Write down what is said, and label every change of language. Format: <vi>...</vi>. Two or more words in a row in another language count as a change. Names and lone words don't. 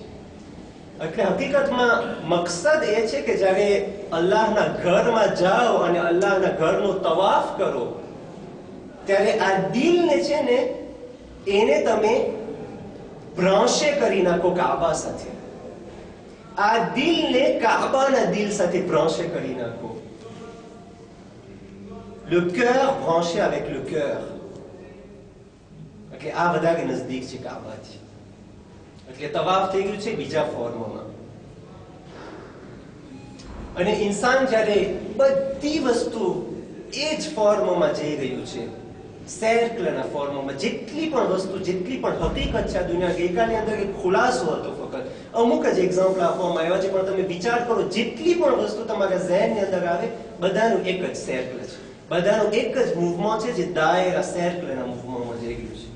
<gu>એટલે હકીકતમાં મકસદ એ છે કે જ્યારે અલ્લાહના ઘરમાં જાઓ અને અલ્લાહના ઘરનો તવાફ કરો, ત્યારે આ દિલને છે ને, એને તમે બ્રાંશે કરી નાખો કાબા સાથે. આ દિલને કાબાના દિલ સાથે બ્રાંશે કરી નાખો.</gu> <fr>Le cœur branché avec le cœur.</fr> <gu>એટલે આ વધારે નજદીક છે કાબાથી. એટલે તવાફ થઈ ગયું છે બીજા ફોર્મમાં. અને ઇન્સાન જ્યારે બધી વસ્તુ એ જ ફોર્મમાં જઈ રહ્યું છે, સર્કલના ફોર્મમાં, જેટલી પણ વસ્તુ, જેટલી પણ હકીકત છે આ દુનિયા, ગઈકાલની અંદર એક ખુલાસો હતો, ફક્ત અમુક જ એક્ઝામ્પલ આપવામાં આવ્યા છે, પણ તમે વિચાર કરો, જેટલી પણ વસ્તુ તમારા ઝહેનની અંદર આવે, બધાનું એક જ સર્કલ છે, બધાનું એક જ મૂવમેન્ટ છે, જે દાયરા સર્કલના મૂવમેન્ટમાં જઈ રહ્યું છે.</gu>